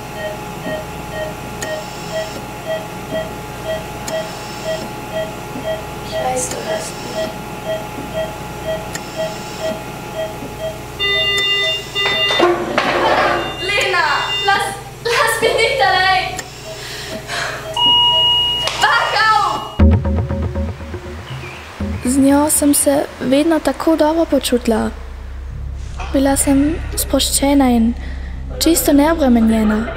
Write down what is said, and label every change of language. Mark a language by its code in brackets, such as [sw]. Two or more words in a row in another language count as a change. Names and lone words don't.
[de] Ich weiß, du hörst mich. Lena, lass mich nicht allein! Wach auf! [sl] Z njo sem se vedno tako dobro počutila. Bila sem sproščena in čisto neobremenjena.